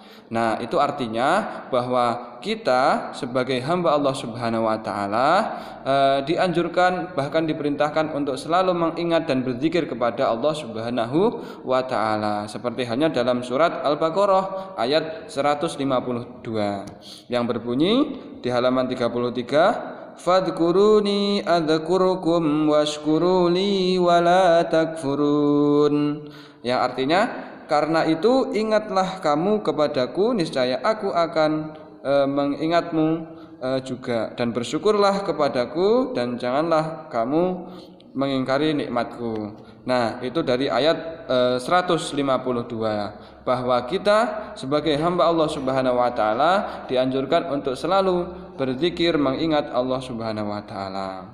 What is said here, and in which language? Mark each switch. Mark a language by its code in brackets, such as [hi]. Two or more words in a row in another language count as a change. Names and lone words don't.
[id] Nah, itu artinya bahwa kita sebagai hamba Allah [ar] Subhanahu wa taala [id] dianjurkan, bahkan diperintahkan untuk selalu mengingat dan berzikir kepada Allah [ar] Subhanahu wa taala, [id] seperti halnya dalam surat Al-Baqarah ayat 152 yang berbunyi di halaman 33, [ar] fadkuruni adzkurukum washkuruli wala takfurun. [id] Yang artinya, karena itu ingatlah kamu kepadaku, niscaya aku akan mengingatmu juga, dan bersyukurlah kepadaku dan janganlah kamu mengingkari nikmatku. Nah, itu dari ayat 152, bahwa kita sebagai hamba Allah [ar] Subhanahu wa taala [id] dianjurkan untuk selalu berzikir, mengingat Allah [ar] Subhanahu wa taala.